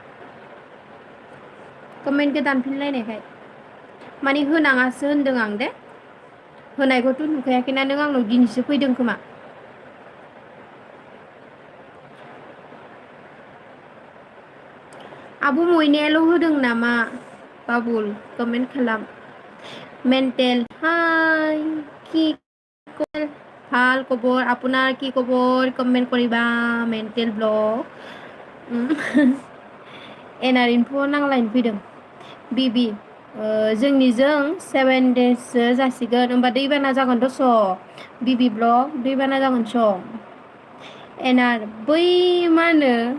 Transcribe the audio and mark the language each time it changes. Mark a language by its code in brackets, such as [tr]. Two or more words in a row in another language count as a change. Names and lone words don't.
[brx] कमेन्टखौ दानफिनलायनायखाय माने होनाङासो होनदों आं दे होनायखौथ' नुखायाखैना नों आंनाव दिनैसो फैदों खोमा आब' मयनायाल' होदों नामा बाबुल कमेन्ट खालाम मेन्टेल हाय কি [as] ভাল খবৰ আপোনাৰ কি খবৰ কমেন্ট কৰিবা [brx] मेन्टेल ब्लग एनारिनोथ' नांलायनो फैदों बिबि जोंनिजों 7 देससो जासिगोन होमबा दैबाना जागोन दस' बिबि ब्लग दैबाना जागोन सं एनार बै मा होनो